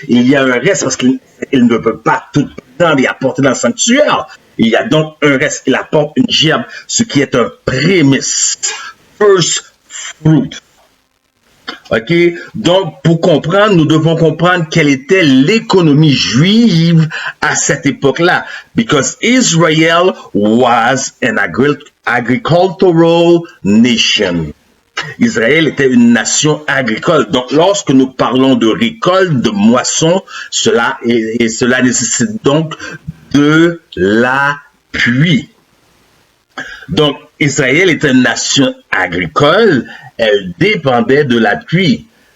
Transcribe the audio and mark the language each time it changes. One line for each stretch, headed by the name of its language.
French: Il y a un reste parce qu'il ne peut pas tout prendre et apporter dans le sanctuaire. Il y a donc un reste, il apporte une gerbe, ce qui est un prémisse.
English: First fruit.
French: OK? Donc, pour comprendre, nous devons comprendre quelle était l'économie juive à cette époque-là.
English: Because Israel was an agricultural nation.
French: Israël était une nation agricole. Donc, lorsque nous parlons de récolte, de moisson, cela nécessite donc de la pluie. Donc, Israël était une nation agricole. Elle dépendait de la pluie.